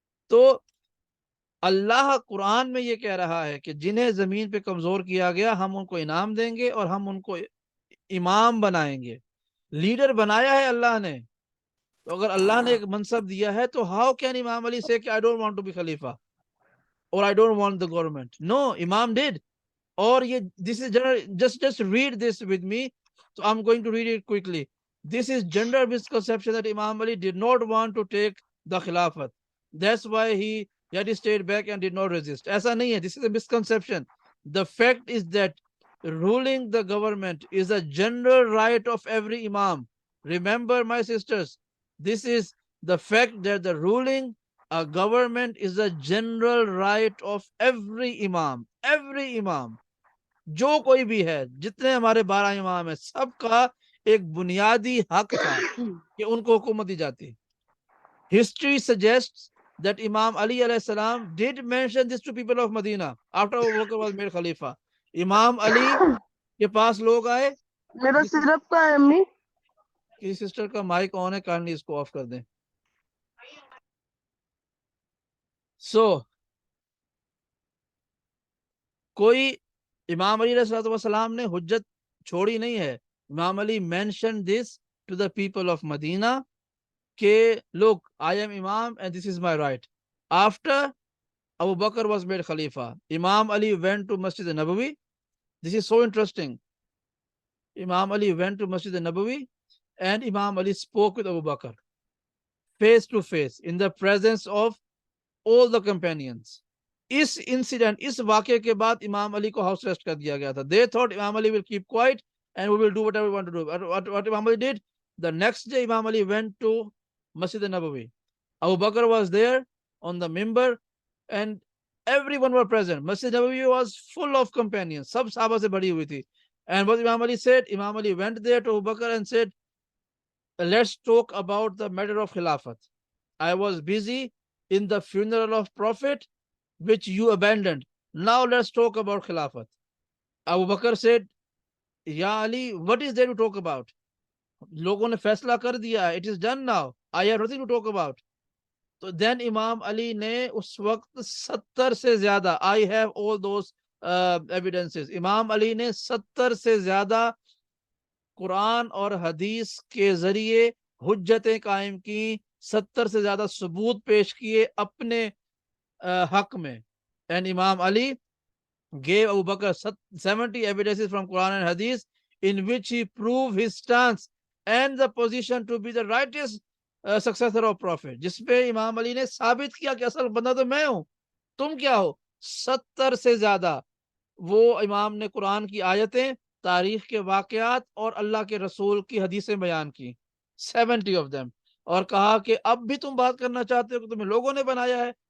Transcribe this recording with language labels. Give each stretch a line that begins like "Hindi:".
Urdu: تو اللہ قرآن میں یہ کہہ رہا ہے کہ جنہیں زمین پہ کمزور کیا گیا ہم ان کو انعام دیں گے اور ہم ان کو امام بنائیں گے, لیڈر بنایا ہے اللہ نے. تو اگر اللہ نے ایک منصب دیا ہے تو
English: how can
Urdu: امام علی سے کہ
English: I don't want to be خلیفہ or I don't want the government? No, امام did.
Urdu: اور یہ
English: this is general, just read this with me, so I'm going to read it quickly. This is gender misconception that Imam Ali did not want to take the khilafat, that's why he stayed back and did not resist.
Urdu: ایسا نہیں ہے,
English: this is a misconception. The fact is that ruling the government is a general right of every imam. Remember, my sisters, this is the fact that the ruling a government is a general right of every imam. Every imam,
Urdu: جو کوئی بھی ہے, جتنے ہمارے 12 امام ہیں, سب کا ایک بنیادی حق تھا کہ ان کو حکومت دی جاتی.
English: History suggests that Imam Ali alayhi salam did mention this to people of Medina after Abu Bakr was made Khalifa.
Urdu: امام علی کے پاس لوگ آئے. میرا سرپ کا ہے امی. کسی سسٹر کا مائک آن ہے, کائنڈلی اس کو آف کر دیں. کوئی امام علی علیہ السلام نے حجت چھوڑی نہیں ہے.
English: امام Ali mentioned this to the people of Medina کہ look, I am imam and this is my right. After Abu Bakr was made Khalifa, Imam Ali went to Masjid Nabawi. This is so interesting. Imam Ali went to Masjid Nabawi and Imam Ali spoke with Abu Bakr face to face in the presence of all the companions.
Urdu: اس incident, اس واقعے کے بعد امام علی کو house rest کر دیا گیا تھا.
English: They thought Imam Ali will keep quiet and we will do whatever we want to do. What Imam Ali did? The next day Imam Ali went to Masjid Nabawi. Abu Bakr was there on the mimbar and everyone were present. Masjid Nabawi was full of companions.
Urdu: سب صحابہ سے بھری ہوئی تھی.
English: And what Imam Ali said? Imam Ali went there to Abu Bakr and said, let's talk about the matter of Khilafat. I was busy in the funeral of Prophet which you abandoned. Now let's talk about Khilafat. Abu Bakr said, Ya Ali, what is there to talk about?
Urdu: لوگوں نے فیصلہ کر دیا.
English: It is done now. I have nothing to talk about.
Urdu: تو then امام علی نے اس وقت 70 سے زیادہ,
English: I have all those evidences.
Urdu: امام علی نے 70 سے زیادہ قرآن اور حدیث کے ذریعے حجتیں قائم کی, 70 سے زیادہ ثبوت پیش کیے اپنے حق میں.
English: And Imam Ali gave Abu Bakr 70 evidences from Quran and Hadith in which he proved his stance and the position to be the righteous successor of Prophet.
Urdu: جس پہ امام علی نے ثابت کیا کہ اصل بندہ تو میں ہوں, تم کیا ہو. 70 سے زیادہ وہ امام نے قرآن کی آیتیں, تاریخ کے واقعات اور اللہ کے رسول کی حدیثیں بیان کی,
English: 70 of them,
Urdu: اور کہا کہ اب بھی تم بات کرنا چاہتے ہو کہ تمہیں لوگوں نے بنایا ہے.